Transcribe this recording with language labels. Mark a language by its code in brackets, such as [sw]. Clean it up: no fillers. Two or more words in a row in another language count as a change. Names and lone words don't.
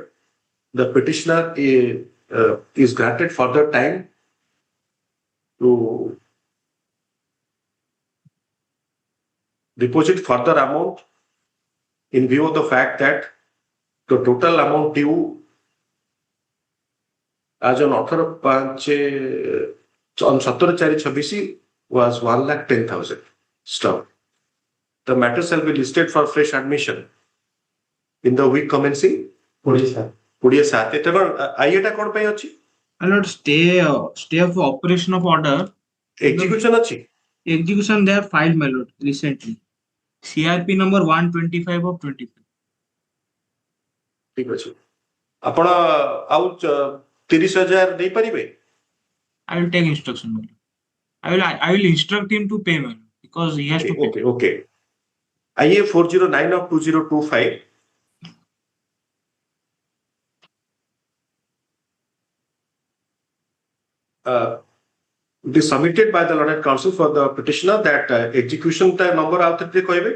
[en] The petitioner is granted further time to deposit further amount in view of the fact that the total amount due as on author of on 17/4/26 was 1,10,000. Stop. The matter shall be listed for fresh admission in the week commencing 27. [or] ଏତେ କ'ଣ ଆଇଏଟା କ'ଣ ପାଇଁ ଅଛି? [en] Lord, stay of operation of order. [or] Execution ଅଛି? [en] Execution they have filed, my lord, recently. CRP number 125 of 25. [or] ଠିକ ଅଛି। ଆପଣ ଆଉ 30,000 ଦେଇପାରିବେ? [en] I will take instruction, my lord. I will instruct him to pay, my lord, because he has to pay. Okay. IA 409 of 2025. It is submitted by the Learned Counsel for the petitioner that execution number out there koibe